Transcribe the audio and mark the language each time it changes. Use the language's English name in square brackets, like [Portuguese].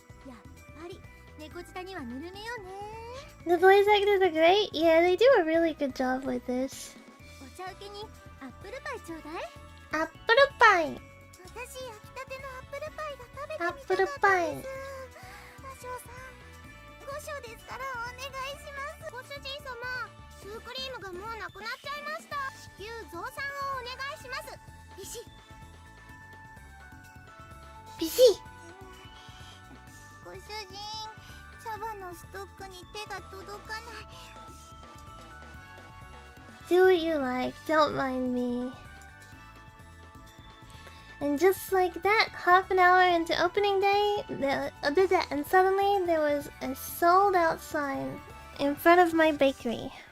[Japanese] やっぱり猫舌にはぬるめよね。 [English] The voice actors are great. Yeah, they do a really good job with this. [Japanese] お茶受けにアップルパイちょうだい。アップルパイ。私焼きたてのアップルパイが食べてみたかったです。アップルパイ。魔性さん、ご賞ですからお願いします。ご主人様、シュークリームがもうなくなっちゃいました。至急増産をお願いします。ビシッ。ビシご主人、茶葉のストックに手が届かない。 [English] Do what you like, don't mind me. And just like that, half an hour into opening day, and suddenly there was a sold out sign in front of my bakery.